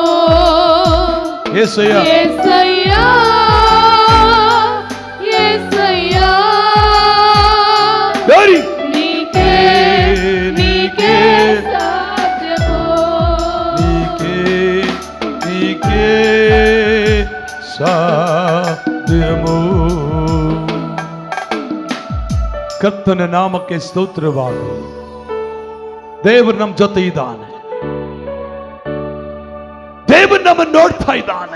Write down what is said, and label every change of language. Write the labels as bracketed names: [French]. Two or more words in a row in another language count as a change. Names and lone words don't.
[Telugu] యేసయ్యా యేసయ్యా యేసయ్యా నీకే నీకే సాధ్యము. నీకే నీకే సాధ్యమో. [Kannada] ಕರ್ತನ ನಾಮಕ್ಕೆ ಸ್ತೋತ್ರವಾಗಲಿ. ದೇವರು ನಮ್ಮ ಜೊತೆ ಇದ್ದಾನೆ. ದೇವರು ನಮ್ಮನ್ನು ನೋಡ್ತಾ ಇದ್ದಾನೆ.